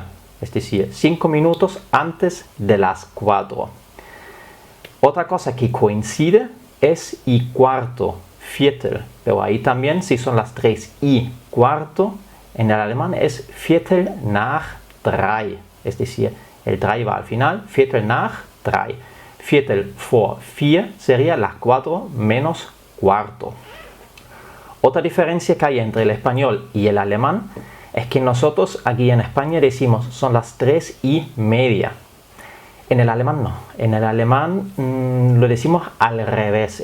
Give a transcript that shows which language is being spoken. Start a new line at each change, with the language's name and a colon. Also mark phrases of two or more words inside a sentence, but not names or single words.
Spanish: Es decir, 5 minutos antes de las 4. Otra cosa que coincide es y cuarto, Viertel. Pero ahí también, si son las 3:15, en el alemán es
German: Viertel nach 3.
Spanish: Es decir, el 3 va al final,
German: Viertel nach 3. Viertel vor 4
Spanish: sería las 4 menos cuarto. Otra diferencia que hay entre el español y el alemán es que nosotros aquí en España decimos son las 3:30. En el alemán no. En el alemán lo decimos al revés.